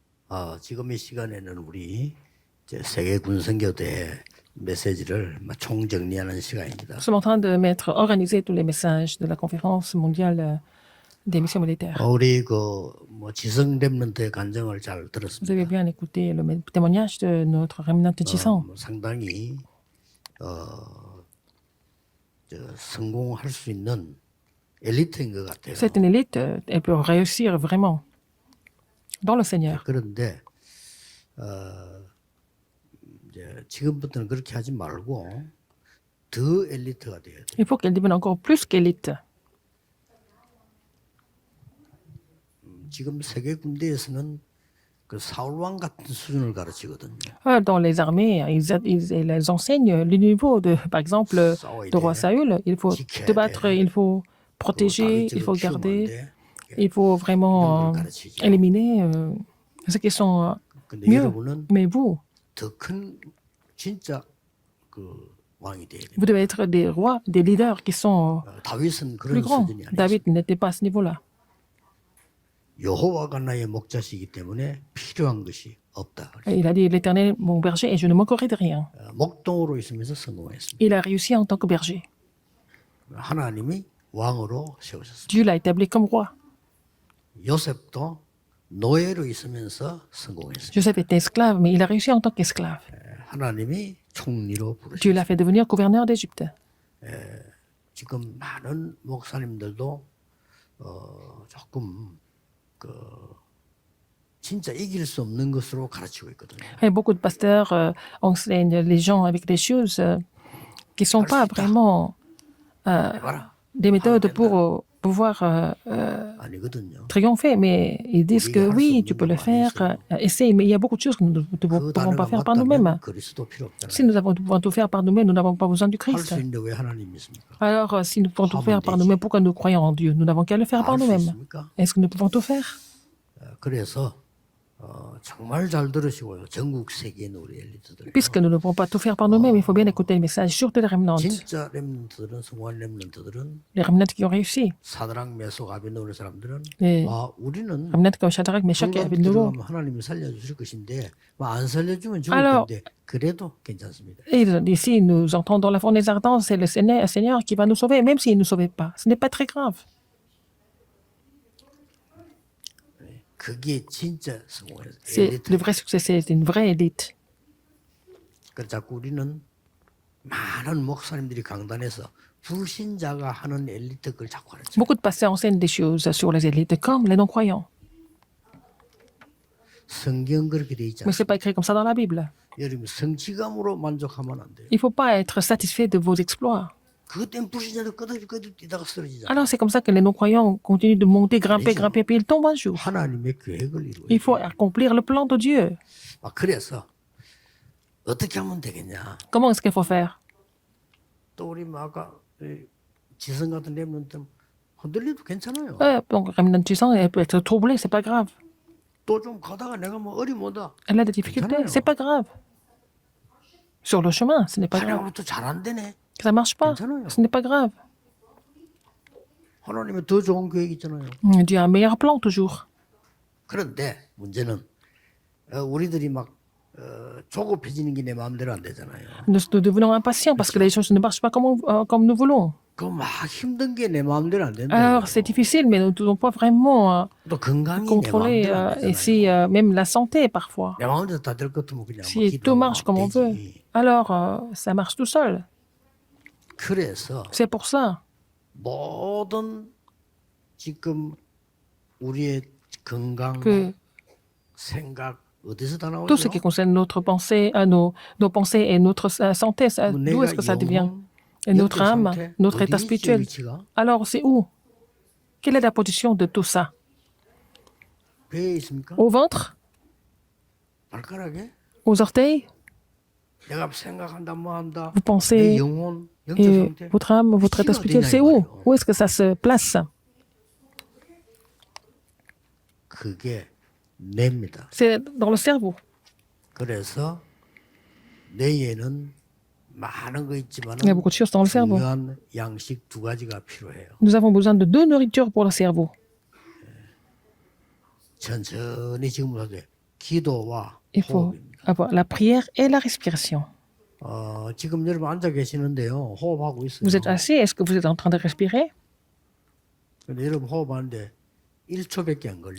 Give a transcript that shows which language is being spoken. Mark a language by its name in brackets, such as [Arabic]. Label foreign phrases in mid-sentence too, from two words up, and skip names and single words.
[Korean] 지금 이 시간에는 우리 이제 세계 군선교대 메시지를 총정리하는 시간입니다. [French] Nous sommes en train de organiser tous les messages de la conférence mondiale des missions militaires. [Korean] 우리 뭐 지성 렘넌트의 간증을 잘 [French] Vous [Korean] 들었습니다. [French] avez bien écouté le témoignage de notre remnant de Jisang. [Korean] 뭐 상당히 성공할 수 있는 엘리트인 것 같아요. [French] C'est une élite, elle peut réussir vraiment dans le Seigneur. [Korean] 그런데 이제 지금부터는 그렇게 하지 말고 더 엘리트가 돼야 돼. [French] Il faut qu'elle devienne encore plus qu'élite. [Korean] 지금 세계 군대에서는 그 사울왕 같은 수준을 가르치거든요. [French] Dans les armées, ils enseignent le niveau de, par exemple, de roi Saül. Il faut te battre, il faut protéger, il faut garder, il faut vraiment éliminer ceux qui sont [Korean] 근데 [French] mieux. [Korean] 여러분은 [French] Mais vous, [Korean] 더 큰 진짜 그 왕이 돼야 돼요. [French] vous devez être des rois, des leaders qui sont [Korean] 다윗은 [French] plus [Korean] 그런 [French] grands. [Korean] 수준이 아니죠. [French] David n'était pas à ce niveau-là. [Korean] 여호와가 나의 목자시기 때문에 필요한 것이 없다. [French] Il a dit, l'Éternel, mon berger, et je ne manquerai de rien. [Korean] 목동으로 있으면서 성공했습니다. [French] Il a réussi en tant que berger. [Korean] 하나님이 왕으로 세우셨습니다. [French] Dieu l'a établi comme roi. [Korean] 요셉도 노예로 있으면서 성공했습니다. [French] Joseph était esclave, mais il a réussi en tant qu'esclave. [Korean] 하나님이 총리로 [French] Dieu [Korean] 부르셨습니다. [French] l'a fait devenir gouverneur d'Égypte. [Korean] 지금 많은 목사님들도 조금 진짜 이길 수 없는 것으로 가르치고 있거든요. [French] Et beaucoup de pasteurs enseignent les gens avec des choses qui ne sont pas vraiment [Korean] 해봐라. [French] des méthodes pour pouvoir [Korean] 아니거든요. [French] triompher. Mais ils disent que oui, tu peux le faire, essaye. Mais il y a beaucoup de choses que nous ne [Korean] 그 [French] pouvons pas [Korean] 단어가 [French] faire par nous-mêmes. [Korean] 맞다면 그리스도 필요 없잖아요. [French] Si nous pouvons tout faire par nous-mêmes, nous n'avons pas besoin du [Korean] 할 [French] Christ. [Korean] 수 있는데 왜 하나님 믿습니까? [French] Alors, si nous pouvons tout faire par nous-mêmes, pourquoi nous croyons en Dieu? Nous n'avons qu'à le faire par [Korean] 할 수 [French] nous-mêmes. [Korean] 있습니까? [French] Est-ce que nous pouvons tout faire? [Korean] 그래서 정말 잘 들으시고요. 전국 세계인 우리 엘리트들. [French] Puisque nous ne pouvons pas tout faire par nous-mêmes, il faut bien écouter le message, surtout les remnants. [Korean] 진짜 렘넌트들은 성공한 렘넌트들은 [French] Les remnants qui ont réussi. [Korean] 사드랑 메속 아벤노의 사람들은 [French] Les [Korean] 우리는 [French] remnants comme Shadrach, Meshach et Abednego. [Korean] 들어가면 하나님이 살려주실 것인데 안 살려주면 죽을 [French] Alors, [Korean] 텐데 그래도 괜찮습니다. [French] Et ici, nous entrons dans la fournaise ardente, c'est le Seigneur qui va nous sauver, même s'il ne nous sauvait pas. Ce n'est pas très grave. [Korean] 그게 진짜 성공이에요. [French] C'est le vrai succès, c'est une vraie élite. [Korean] 그 자꾸 우리는 많은 목사님들이 강단에서 불신자가 하는 엘리트 걸 자꾸 가르쳐요. [French] Beaucoup de pasteurs enseignent des choses sur les élites, comme les non-croyants. [Korean] 성경 그렇게 돼 있지 [French] Mais ce n'est [Korean] 않습니까? [French] pas écrit comme ça dans la Bible. [Korean] 여러분 성취감으로 만족하면 안 돼요. [French] Il ne faut pas être satisfait de vos exploits. [Korean] 그것 때문에 불신자들 끄덕끄덕 뛰다가 쓰러지잖아요. [French] Alors c'est comme ça que les non-croyants continuent de monter, grimper, puis ils tombent un jour. [Korean] 하나님의 계획을 이루어야 [French] Il faut [Korean] 돼요. [French] accomplir le plan de Dieu. [Korean] 그래서 어떻게 하면 되겠냐. [French] Comment est-ce qu'il faut faire? [Korean] 또 우리 아까 지성 같은 렘넌트 흔들려도 괜찮아요. [French] Donc, Remnant Puissant, elle peut être troublée, c'est pas grave. [Korean] 또 좀 가다가 내가 뭐 어림없다. [French] Elle a des difficultés, c'est pas grave. Sur le chemin, ce n'est pas grave. [Korean] 하나님은 또 잘 안 되네. [French] Ça ne marche pas, [Korean] 괜찮아요. [French] ce n'est pas grave. [Korean] 하나님의 더 좋은 계획 있잖아요. [French] Dieu a un meilleur plan toujours. [Korean] 그런데 문제는 우리들이 막 조급해지는 게 내 마음대로 안 되잖아요. [French] Nous devenons impatients parce que les choses ne marchent pas comme nous voulons. [Korean] 그 막 힘든 게 내 마음대로 안 된다. [French] Alors, c'est difficile, mais nous ne pouvons pas vraiment [Korean] 또 건강이 내 [French] contrôler [Korean] 마음대로 안 [French] et [Korean] 되잖아요. [French] si, même la santé parfois. [Korean] 내 마음대로 다 될 것 같으면 그냥 [French] Si tout marche comme on veut, alors ça marche tout seul. [Korean] 그래서 [French] C'est pour ça. [Korean] 모든 지금 우리의 건강, [French] Que [Korean] 생각 어디서 다 [French] tout ce [Korean] 나오죠? [French] qui concerne notre pensée, nos pensées et notre santé, d'où est-ce que ça devient? Et notre âme, notre état spirituel. Alors, c'est où? Quelle est la position de tout ça? [Korean] 배에 있습니까? [French] Au ventre? [Korean] 발가락에? [French] Aux orteils? [Korean] 내가 생각한다 뭐 한다. [French] Vous [Korean] 내 [French] pensez, [Korean] 영혼, 영적 [French] et [Korean] 상태. [French] votre âme, votre état spirituel, c'est où? Où est-ce que ça se place? [Korean] 그게 뇌입니다. [French] C'est dans le cerveau. [Korean] 그래서 뇌에는 많은 거 있지만 [French] Il y a beaucoup de choses dans le cerveau. [Korean] 중요한 양식 두 가지가 필요해요. [French] Nous avons besoin de deux nourritures pour le cerveau. [Korean] 천천히 지금부터 기도와 [French] Il faut [Korean] 호흡입니다. [French] avoir la prière et la respiration. [Korean] 지금 여러분 앉아 계시는데요. 호흡하고 있어요. [French] Vous êtes assis, est-ce que vous êtes en train de respirer? [Korean] 근데 여러분 호흡하는데 1초밖에 안 걸려요.